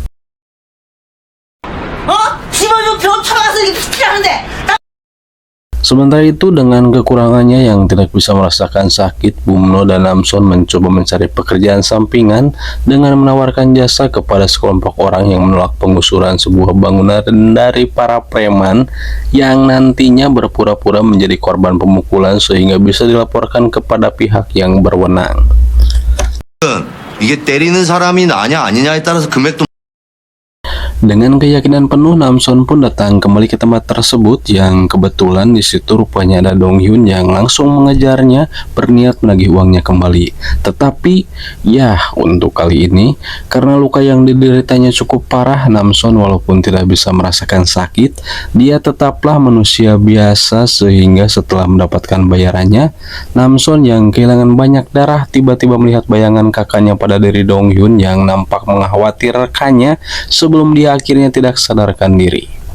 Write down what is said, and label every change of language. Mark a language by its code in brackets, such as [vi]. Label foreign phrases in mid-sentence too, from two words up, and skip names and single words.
[id] Sementara itu, dengan kekurangannya yang tidak bisa merasakan sakit, Bumno dan Namson mencoba mencari pekerjaan sampingan dengan menawarkan jasa kepada sekelompok orang yang menolak penggusuran sebuah bangunan dari para preman yang nantinya berpura-pura menjadi korban pemukulan sehingga bisa dilaporkan kepada pihak yang berwenang. [ko] 이게 때리는 사람이 나냐 아니냐에 따라서 금액도. [id] Dengan keyakinan penuh, Namson pun datang kembali ke tempat tersebut yang kebetulan di situ rupanya ada Dong Hyun yang langsung mengejarnya berniat menagih uangnya kembali. Tetapi ya, untuk kali ini karena luka yang dideritanya cukup parah, Namson walaupun tidak bisa merasakan sakit, dia tetaplah manusia biasa sehingga setelah mendapatkan bayarannya, Namson yang kehilangan banyak darah tiba-tiba melihat bayangan kakaknya pada diri Dong Hyun yang nampak mengkhawatirkannya sebelum dia akhirnya tidak sadarkan diri.